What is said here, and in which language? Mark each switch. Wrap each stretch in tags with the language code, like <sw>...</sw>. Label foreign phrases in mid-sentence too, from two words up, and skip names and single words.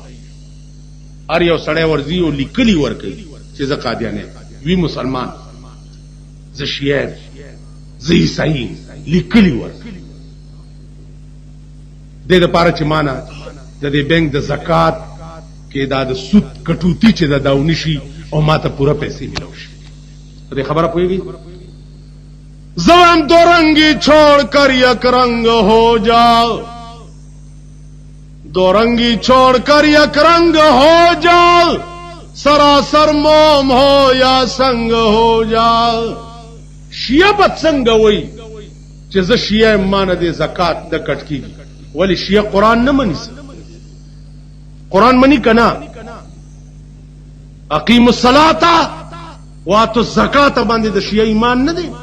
<ps>هر یو سړی ورځي او لیکلي ورکوي چې زه قادیانه وی مسلمان، زه شیعه، زه عیسائی، لیکلي ورکوي. د دې لپاره چې مانا د دې بینک د زکات کې دا د سود کټوتی چې دا ونشي او ماته پورا پیسې ملو شي. دې خبره پوهیږي؟</ps> <ur>زوام دو رنگی چھوڑ کر یک رنگ ہو جاؤ، دو رنگی چھوڑ کر یک رنگ ہو جاؤ، سراسر موم ہو یا سنگ ہو جاؤ.</ur> <ps>شیعه بد څنګه وای چې زه شیعه مان دې زکات د کټ کیږي؟ ولی شیعه قرآن نه مني، قرآن مني کنا؟</ps> <ar>اقیم الصلاة واتو الزکات</ar> <ps>باندې د شیعه ایمان نه دی.</ps>